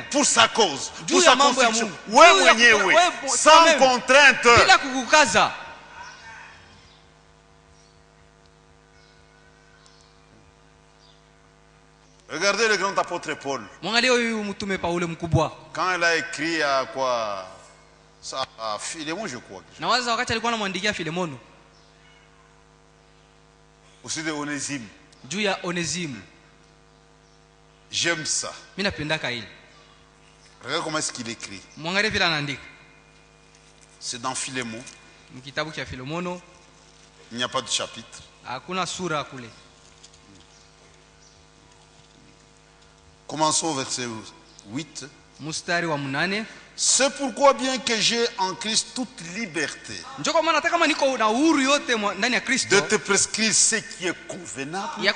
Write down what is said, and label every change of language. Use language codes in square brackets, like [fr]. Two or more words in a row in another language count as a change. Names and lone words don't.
[fr] Pour sa cause. Pour sa construction. Sans contrainte. Regardez le grand apôtre Paul. Quand il a écrit à quoi? Ça, Philémon, je crois. [sw] Nawaza wakati alikuwa anamwandikia Filemono. [fr] Aussi de Onésime. [sw] Juu ya Onésime. [fr] J'aime ça. [sw] Mimi napendaka hili. [fr] Regarde comment est-ce qu'il écrit. [sw] Mwangalie vile anaandika. [fr] C'est dans Philémon. [sw] Mkitabu cha Filemono. [fr] Il n'y a pas de chapitre. [sw] Hakuna sura kule. [fr] Commençons au verset 8. [sw] Mustari wa 8. [fr] C'est pourquoi bien que j'ai en Christ toute liberté de te prescrire ce qui est convenable.